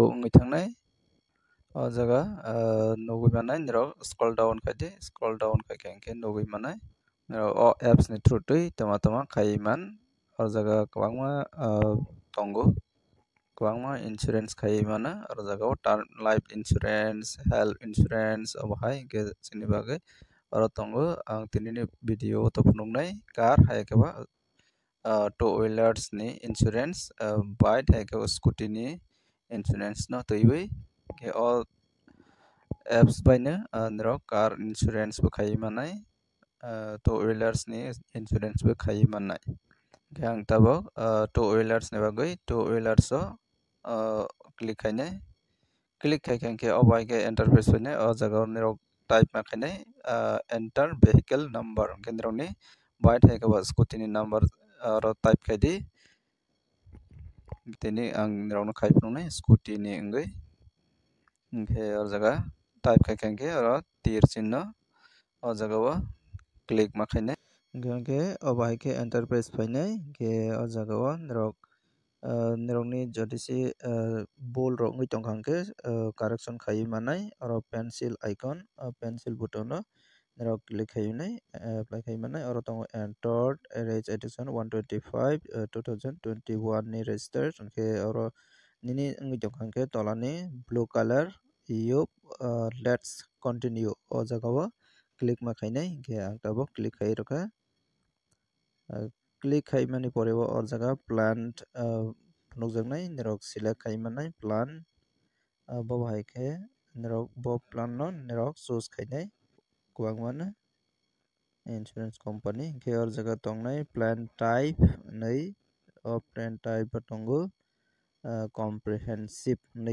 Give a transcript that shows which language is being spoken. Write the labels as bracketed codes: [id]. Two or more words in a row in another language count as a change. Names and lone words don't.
[trp] ngai thangnai o jaga nogui manai nirok [en] scroll down [trp] khai kangke nogui manai o apps ni through tui tama khai man o jaga kwangma tongo kwangma insurance khai mana o jaga [en] term life insurance health insurance [trp] obahai ke chini bagai oro tongo ang tinini video to phunuknai car hai keba two wheelers ni insurance bike hai keba scooty ni insurance no toibai ke [en] all apps [trp] baina nirok [en] car insurance [trp] bo khai manai [en] two wheelers [trp] ni insurance bo khai manai ke ang tabo [en] two wheelers [trp] ni bagai [en] two wheelers [trp] o click khainai click khai kangke obai ke interface bainai o jaga nirok type ma khainai [en] enter vehicle number [trp] kendrok ni bike hai keba scooty ni number ro type khaidi tini ang nirok no khai phunuknai scooty ni wngoi ke o jaga type khai kangke oro tir chinno o jaga o click ma khainai ke obai ke interface phainai ke o jaga o nirokni jodisi bol rok ngoi tongkhangke correction khai manai oro [en] pencil icon pencil button [trp] no nirok click khainai apply khai manai oro tongo [en] entered age edition [trp] 125 2021 ni register ke oro nini ngoi tongkhangke tolani [en] blue color yup let's continue [trp] o jaga o click ma khainai ke ang tabo click khai rokha click khai mani pore o jaga plant nukjaknai nirok select khai manai plan bo hai ke nirok bo plan no nirok choose khainai kwangma no [en] insurance company [trp] ke or jaga tongnai [en] plan type [trp] nei o [en] plan type [trp] bo tongo comprehensive nei